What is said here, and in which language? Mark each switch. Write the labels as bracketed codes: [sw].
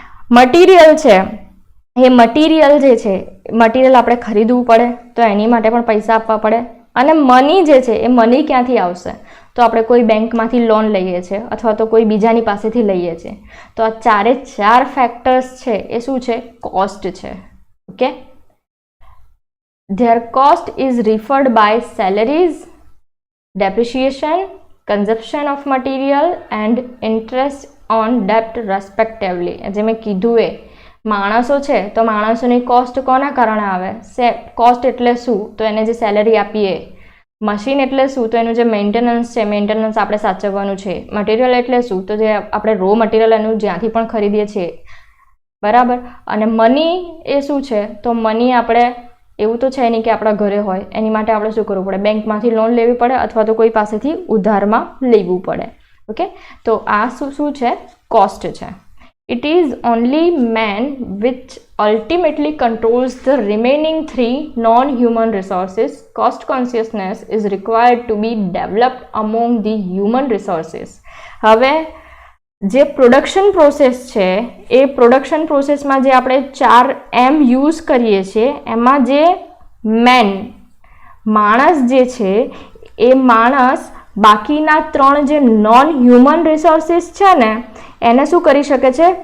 [gu] Material છે એ material જે છે મટીરિયલ આપણે ખરીદવું પડે તો એની માટે પણ પૈસા આપવા પડે. અને મની જે છે એ મની ક્યાંથી આવશે? તો આપણે કોઈ બેંકમાંથી લોન લઈએ છીએ અથવા તો કોઈ બીજાની પાસેથી લઈએ છીએ. તો આ 4 ફેક્ટર્સ છે એ શું છે? કોસ્ટ છે. [en] Okay, their cost is referred by salaries, depreciation, consumption of material and interest on debt respectively. [gu] જે મેં કીધું એ માણસો છે તો માણસોની કોસ્ટ કોના કારણે આવે? કોસ્ટ એટલે શું? તો એને જે સેલરી આપીએ. મશીન એટલે શું? તો એનું જે મેન્ટેનન્સ છે, મેન્ટેનન્સ આપણે સાચવવાનું છે. મટીરિયલ એટલે શું? તો જે આપણે રો મટીરિયલ એનું જ્યાંથી પણ ખરીદીએ છીએ, બરાબર. અને મની એ શું છે? તો મની આપણે એવું તો છે નહીં કે આપણા ઘરે હોય, એની માટે આપણે શું કરવું પડે? બેંકમાંથી લોન લેવી પડે અથવા તો કોઈ પાસેથી ઉધારમાં લેવું પડે. ઓકે, તો આ શું છે? કોસ્ટ છે. [en] It is only man which ultimately controls the remaining 3 non-human resources. Cost consciousness is required to be developed among the human resources. [gu] હવે જે પ્રોડક્શન પ્રોસેસ છે એ પ્રોડક્શન પ્રોસેસમાં જે આપણે 4 એમ યુઝ કરીએ છીએ એમાં જે મેન માણસ જે છે એ માણસ બાકીના 3 જે નોન હ્યુમન રિસોર્સિસ છે ને એને શું કરી શકે છે?